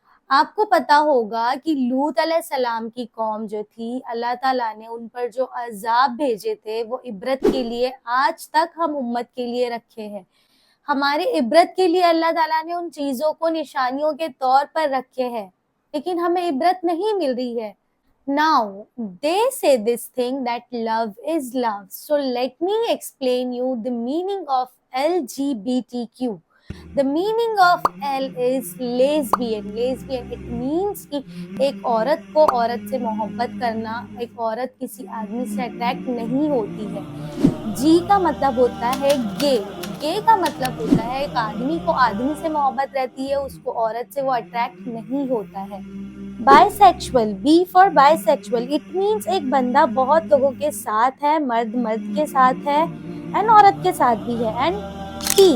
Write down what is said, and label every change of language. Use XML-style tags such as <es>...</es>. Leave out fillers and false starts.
<ur>آپ کو پتا ہوگا کہ لوط علیہ السلام کی قوم جو تھی، اللہ تعالیٰ نے ان پر جو عذاب بھیجے تھے وہ عبرت کے لیے آج تک ہم امت کے لیے رکھے ہیں۔ ہمارے عبرت کے لیے اللہ تعالیٰ نے ان چیزوں کو نشانیوں کے طور پر رکھے ہیں، لیکن ہمیں عبرت نہیں مل رہی ہے۔</ur> <en>Now they say this thing that love is love. So let me explain you the meaning of LGBTQ. The meaning of L is lesbian. Lesbian it means</en> <ur>کہ ایک عورت کو عورت سے محبت کرنا، ایک عورت کسی آدمی سے اٹریکٹ نہیں ہوتی ہے۔ G کا مطلب ہوتا ہے گے۔ گے کا مطلب ہوتا ہے ایک آدمی کو آدمی سے محبت رہتی ہے، اس کو عورت سے وہ اٹریکٹ نہیں ہوتا ہے۔</ur> <en>Bisexual, B for bisexual, it means</en> <ur>ایک بندہ بہت لوگوں کے ساتھ ہے، مرد مرد کے ساتھ ہے and عورت کے ساتھ بھی ہے۔ and T</ur>